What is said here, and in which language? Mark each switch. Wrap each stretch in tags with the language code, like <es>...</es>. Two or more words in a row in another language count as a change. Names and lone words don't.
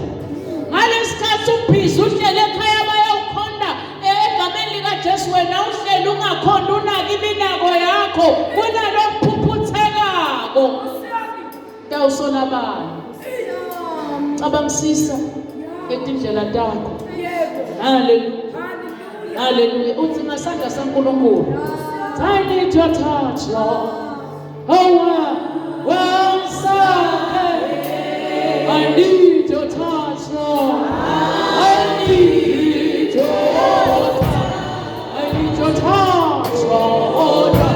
<ss>Ngalesikhathi ubhizi uhlele ekhaya bayawukhonda egameni likaJesu, wena uhlele ungakhonda unaka iminako yakho, kunalo kuphuphuthekako. Tawusola bani? Cabangisisa ngetindlela takho. Haleluya, haleluya. Uthi ngasandla saNkulunkulu,</ss> <en>I need your touch, Lord. Oh, once again, I need your touch, Lord. I need your touch. I need your touch, Lord.</en>